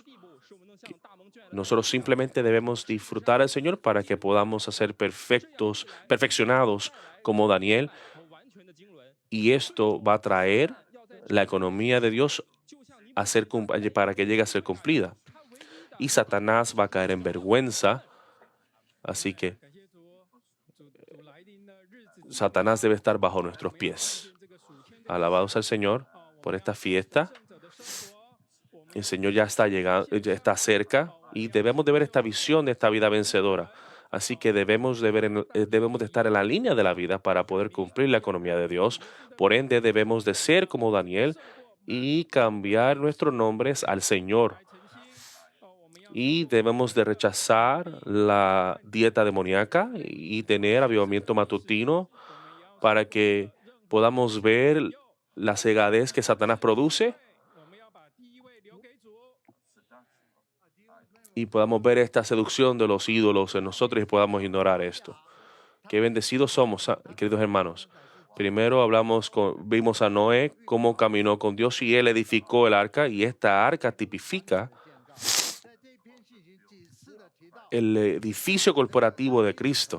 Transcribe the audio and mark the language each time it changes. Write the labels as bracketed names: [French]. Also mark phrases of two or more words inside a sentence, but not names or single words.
[Spanish] Nosotros simplemente debemos disfrutar al Señor para que podamos ser perfeccionados como Daniel. Y esto va a traer la economía de Dios para que llegue a ser cumplida. Y Satanás va a caer en vergüenza. Así que [Chinese] 感谢主，主来临的日子里， [Spanish] Satanás debe estar bajo nuestros pies. [Chinese] 这个属天的 [Spanish] Alabados al Señor [Chinese] 我 [Spanish] por [Chinese] 们 [Spanish] esta [Chinese] 要 [Spanish] fiesta. [Chinese] 胜者的生活，我们 [Spanish] El Señor ya está llegando, ya está cerca y debemos de ver esta visión de esta vida vencedora. Así que debemos de estar en la línea de la vida para poder cumplir la economía de Dios. Por ende, debemos de ser como Daniel y cambiar nuestros nombres al Señor. [Chinese] 来诚心，我们要 [Spanish] Y debemos de rechazar la dieta demoníaca y tener avivamiento matutino [Chinese] 我们要 [Spanish] para que podamos ver la cegadez que Satanás produce [Chinese] 我们要把第一位留给主。 [Spanish] y podamos ver esta seducción de los ídolos en nosotros y podamos ignorar esto. Qué bendecidos somos, queridos hermanos. Primero vimos a Noé cómo caminó con Dios y él edificó el arca, y esta arca tipifica el edificio corporativo de Cristo.